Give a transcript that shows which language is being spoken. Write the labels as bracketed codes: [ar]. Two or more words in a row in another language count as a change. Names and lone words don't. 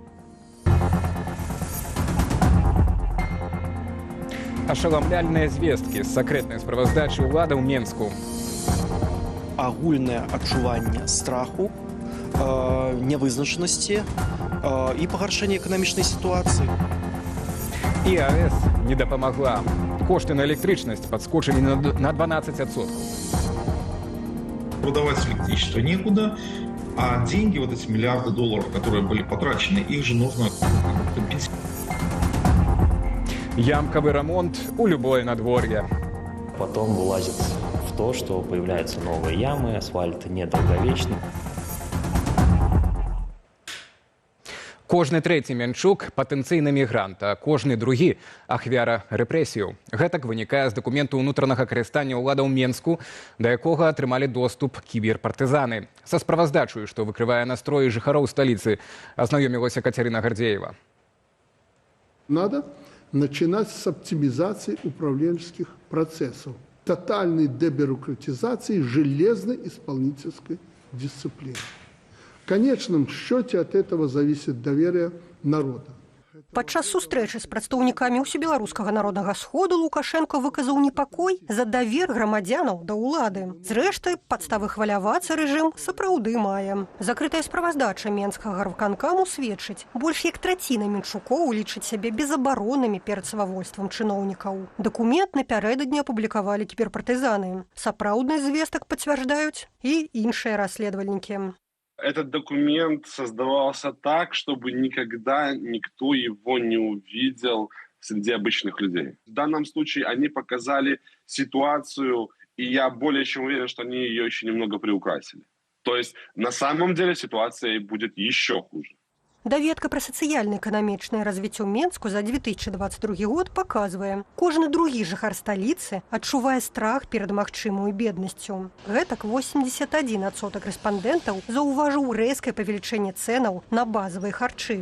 [be] Ашаламляльныя звесткі з сакрэтнай справаздачы ўлады ў Менску. Агульнае адчуванне страху, нявызначанасці і пагаршэння эканамічнай сітуацыі. І АЭС не дапамагла. Кошты на электрычнасць падскочылі на 12%. [ru] Продавать электричество некуда, а деньги, вот эти миллиарды долларов, которые были потрачены, их же нужно компенсировать. [be] Ямкавый ремонт у любое надворье. [ru] Потом вылазит в то, что появляются новые ямы, асфальт недолговечный. [be] Кожны трэці менчук – патэнцыйны мігрант, а кожны другі – ахвяра рэпрэсіяў. Гэтак вынікае з дакументу ўнутранага карыстання ўладаў Менску, да якога атрымалі доступ кіберпартызаны. Са справаздачаю, што выкрывае настроі жыхароў сталіцы, азнаёмілася Катерина Гордеева. [ru] Надо начинать с оптимизации управленческих процессов, тотальной дебюрократизации железной исполнительской дисциплины. В конечном счете от этого зависит доверие народа. [be] Падчас сустрэчы з прадстаўнікамі ўсебеларускага народнага сходу Лукашенко выказаў непакой за давер грамадзянаў да ўлады. Зрэшты, падставы хвалявацца рэжым сапраўды мае. Закрытая справаздача Менскага райвыканкаму сведчыць, больш як траціна менчукоў лічаць сябе безабароннымі перад свавольствам чыноўнікаў. Дакумент напярэдадні апублікавалі кіберпартызаны. Сапраўднасць звестак пацвярджаюць і іншыя расследавальнікі. [ru] Этот документ создавался так, чтобы никогда никто его не увидел среди обычных людей. В данном случае они показали ситуацию, и я более чем уверен, что они ее еще немного приукрасили. То есть на самом деле ситуация будет еще хуже. [be] Даведка пра сацыяльна-эканамічнае развіццё Менску за 2022 год паказвае, кожны другі жыхар сталіцы адчувае страх перад магчымаю беднасцю. Гэтак 81% рэспандэнтаў заўважыў рэзкае павелічэнне цэнаў на базавыя харчы.